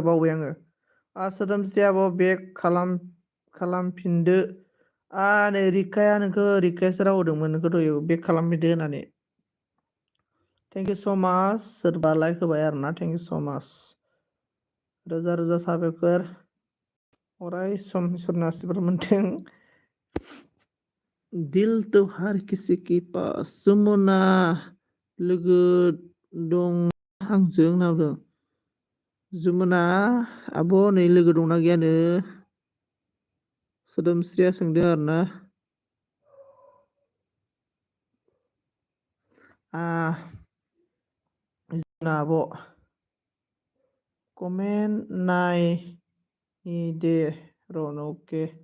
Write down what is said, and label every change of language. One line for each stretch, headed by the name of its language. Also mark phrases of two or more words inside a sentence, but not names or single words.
Bodo: बावबाय आङो सोदोमस्रियाबो बेक खालामफिनदो नै रिकाया नोंखौ रिकायासो राव होदोंमोन नोंखौ दहाय बेक खालामफिनदो होननानै
English: thank you so much
Bodo: सोरबा लाइक होबाय आरोना
English: thank you so much
Bodo: रोजा रोजा साबायखर अराय सम इसोरनि आसिरबाद मोनथों
Hindi: दिल तो हर किसी के पास
Bodo: जमुना लोगो दं आंजों नावदों जमुना आब' नै लोगो दंना गैयानो सोदोमस्रिया सोंदों आरोना जोंना आब' कमेन्ट नाय दे रन अके